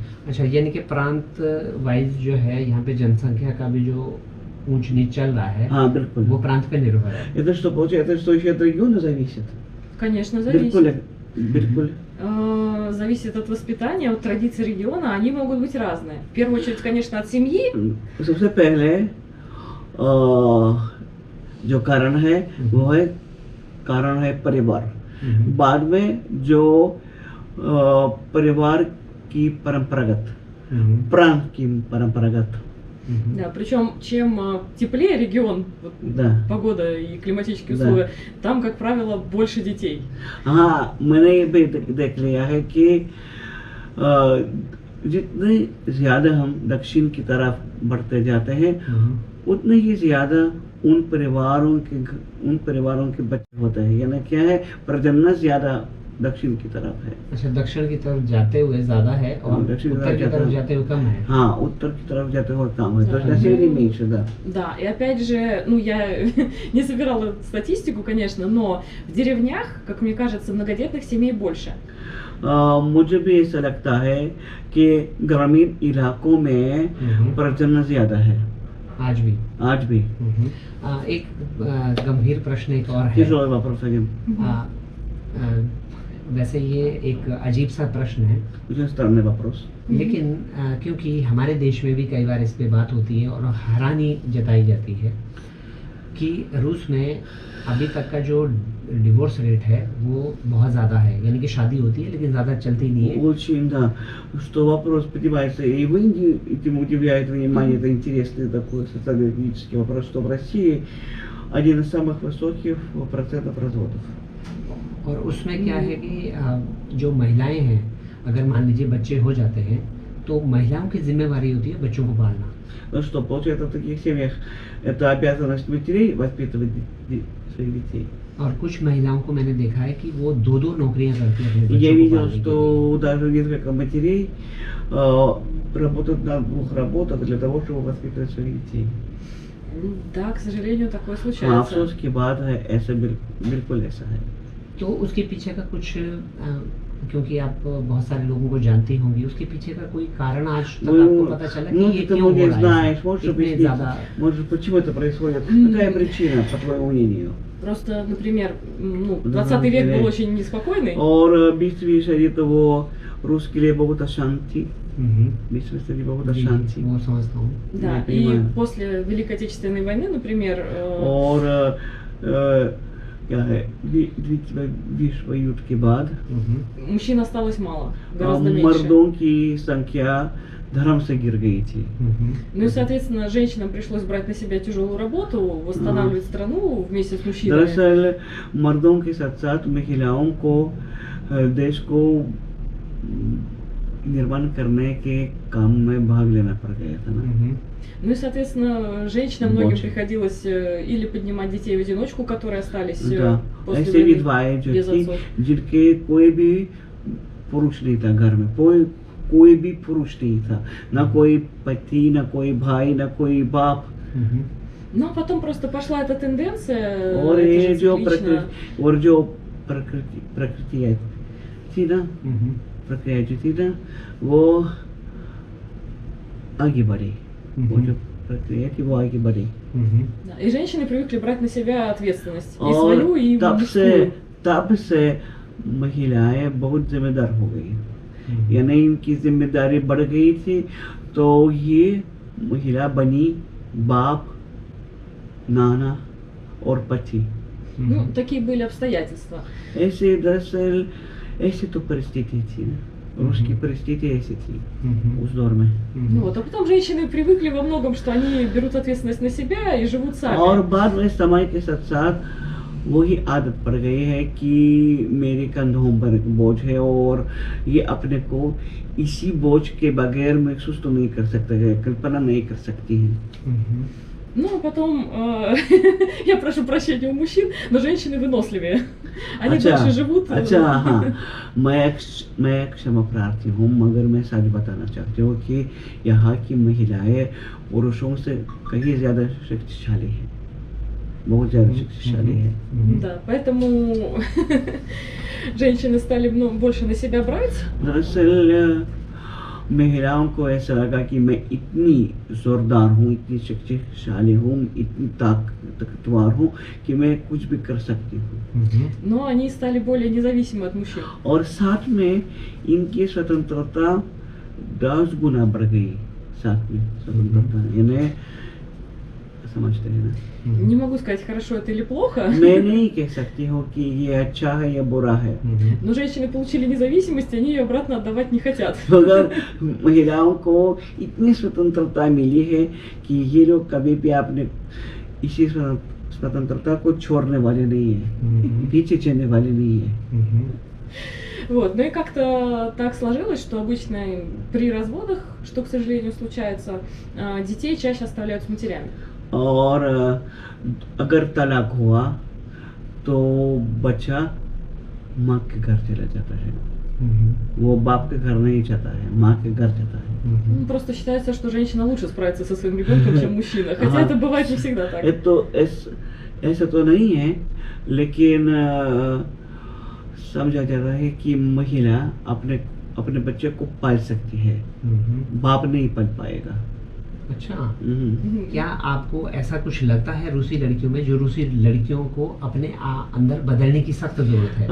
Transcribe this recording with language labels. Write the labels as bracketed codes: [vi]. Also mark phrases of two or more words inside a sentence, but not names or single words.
[hi] अच्छा, यानी कि प्रांत वाइज जो है यहाँ पे जनसंख्या का भी जो ऊंच नीच चल रहा है, हाँ बिल्कुल, वो प्रांत पे निर्भर है। [ru] Это что получается, что еще от региона зависит? Конечно, зависит. [hi] बिल्कुल. [ru] Зависит от воспитания, от традиций региона, они могут быть разные. В первую очередь, конечно, от семьи. [hi] सबसे पहले जो कारण है वो है परिवार। बाद में जो परिवार की परंपरागत, प्रांत की परंपरागत। [ru] Да, причем чем теплее регион, вот, да, погода и климатические да, условия, там, как правило, больше детей. [hi] हाँ, मैंने ये भी देख लिया है कि जितने ज्यादा हम दक्षिण की तरफ बढ़ते जाते हैं उतने ही ज्यादा उन परिवारों के बच्चे होते हैं। यानी क्या है, प्रजनन ज्यादा दक्षिण की तरफ है। अच्छा, दक्षिण की तरफ जाते हुए ज्यादा है और उत्तर की तरफ जाते हुए कम है। हाँ, उत्तर की तरफ जाते हुए कम है, [ru] то есть на севере меньше, да. Да, и опять же, ну я не собирала статистику, конечно, но в деревнях, как мне кажется, многодетных семей больше. [hi] मुझे भी ऐसा लगता है कि ग्रामीण इलाकों में प्रजनन ज्यादा है आज भी। एक गंभीर प्रश्न एक और है। वैसे ये एक अजीब सा प्रश्न है, लेकिन क्योंकि हमारे देश में भी कई बार इस पे बात होती है और हैरानी जताई जाती है कि रूस में अभी तक का जो [en] divorce rate [hi] है वो बहुत ज़्यादा है, यानी कि शादी होती है लेकिन ज़्यादा चलती नहीं है। [ru] Очень, да, что вопрос поднимается и в Индии, и этим удивляет внимание, это интересный такой социологический вопрос, что в России один из самых высоких процентов разводов. [hi] और उसमें क्या है कि जो महिलाएं हैं, अगर मान लीजिए बच्चे हो जाते हैं तो महिलाओं की जिम्मेवारी होती है बच्चों को पालना। [ru] Ну что, получается, в таких семьях это обязанность матерей воспитывать своих детей. [hi] और कुछ महिलाओं को मैंने देखा है कि वो दो नौकरियां करती हैं अपने बच्चों [ru] Я [hi] को [ru] видел, [hi] पालने के [ru] что [hi] लिए। [ru] даже несколько матерей работают на двух работах для того, чтобы воспитывать своих детей. Да, к сожалению, такое [hi] हाँ, [ru] случается. [hi] अफसोस की बात है, ऐसा बिल्कुल ऐसा है। तो उसके पीछे का कुछ क्योंकि आप बहुत सारे लोगों को जानती होंगी, उसके पीछे का कोई कारण आज तक आपको पता चला कि ये [ru] ты [hi] क्यों हो [ru] не [hi] रहा है? [ru] знаешь, можешь [hi] इतने [ru] объяснить, [hi] ज़्यादा [ru] может, почему это происходит? Какая причина, по твоему мнению? Просто, например, ну, Да, 20 век да. был очень неспокойный. [hi] और बीच में शरीर तो वो रूस के लिए बहुत अशांति, हम्म, बीच में शरीर बहुत जी, अशांति। वो समझता हूँ। [ru] Да, Я и понимаю. после Великой Отечественной войны, например, [hi] और क्या है, द्वितीय विश्व युद्ध के बाद [ru] мужчин осталось мало, гораздо меньше. [hi] मर्दों की संख्या धर्म से गिर गई थी। [ru] Ну и, соответственно, женщинам пришлось брать на себя тяжелую работу, восстанавливать страну вместе с мужчинами. [hi] दरअसल मर्दों के साथ साथ महिलाओं को देश को निर्माण करने के काम में भाग लेना पड़ गया था ना। [ru] Ну и, соответственно, женщинам многим Вот. приходилось или поднимать детей в одиночку, которые остались да, после [hi] ऐसे [ru] войны [hi] विधवाएं जो [ru] без [hi] थी [ru] отцов. [hi] जिनके कोई भी पुरुष नहीं था घर में, कोई भी पुरुष नहीं था, ना कोई पति, ना कोई भाई, ना कोई बाप। [ru] Ну а потом просто пошла эта тенденция, [hi] और [ru] это [hi] ये [ru] же [hi] जो [ru] циклично. [hi] प्रकृति थी ना, प्रक्रिया जो थी ना, वो आगे बढ़ी। वो जो प्रक्रिया की वो आगे बढ़ी। [ru] Да, и женщины привыкли брать на себя ответственность. И [hi] और [ru] свою, и мужскую. [hi] तब से महिलाएं बहुत जिम्मेदार हो गई, यानी इनकी जिम्मेदारी बढ़ गई थी, तो ये महिला बनी बाप, नाना और पति। [ru] Ну, такие были обстоятельства. [hi] ऐसे दरअसल ऐसी तो परिस्थिति थी ना, русские परिस्थिति ऐसी थी उस दौर में। [ru] Ну вот, а потом женщины привыкли во многом, что они берут ответственность на себя и живут сами. [hi] और बाद में समय के साथ साथ वही आदत पड़ गई है कि मेरे कंधों पर बोझ है और ये अपने को इसी बोझ के बगैर महसूस तो नहीं कर सकता है, कल्पना नहीं कर सकती है। [ru] Ну, а потом, я прошу прощения у мужчин, но женщины выносливее. Они дольше живут. [hi] अच्छा हाँ, मैं क्षमा प्रार्थी हूँ, मगर मैं सच बताना चाहती हूँ कि यहाँ की महिलाएं पुरुषों से कहीं ज़्यादा शक्तिशाली है, बहुत ज़्यादा शक्तिशाली है। [ru] Да, поэтому женщины стали больше на себя брать. [hi] दरअसल महिलाओं को ऐसा लगा कि मैं इतनी जोरदार हूँ, इतनी शक्तिशाली हूँ, इतनी ताकतवर हूँ कि मैं कुछ भी कर सकती हूँ। [ru] Но они стали более независимы от мужчин. [hi] और साथ में इनकी स्वतंत्रता 10 गुना बढ़ गई। साथ में स्वतंत्रता, यानी समझते हैं ना? [ru] Не могу сказать, хорошо это или плохо, [hi] मैं नहीं कह सकती हूँ कि ये अच्छा है या बुरा है, [ru] но женщины получили независимость, они ее обратно отдавать не хотят. [hi] मगर महिलाओं को इतनी स्वतंत्रता मिली है कि ये लोग कभी भी अपने इसी स्वतंत्रता को छोड़ने वाले नहीं है, पीछे चलने वाले नहीं है। [ru] Вот, ну и как-то так сложилось, что обычно при разводах, что, к сожалению, случается, детей чаще оставляют с матерями. [hi] और अगर तलाक हुआ तो बच्चा माँ के घर चला जाता है, वो बाप के घर नहीं जाता है, माँ के घर जाता है। [ru] Ну, просто считается, что женщина лучше справится со своим ребенком, чем мужчина. Хотя это бывает не всегда так. [hi] ऐसा तो नहीं है, लेकिन समझा जाता है कि महिला अपने बच्चे को पाल सकती है, बाप नहीं पाल पाएगा। अच्छा, क्या आपको ऐसा कुछ लगता है रूसी लड़कियों में, जो रूसी लड़कियों को अपने अंदर बदलने की सख्त जरूरत है?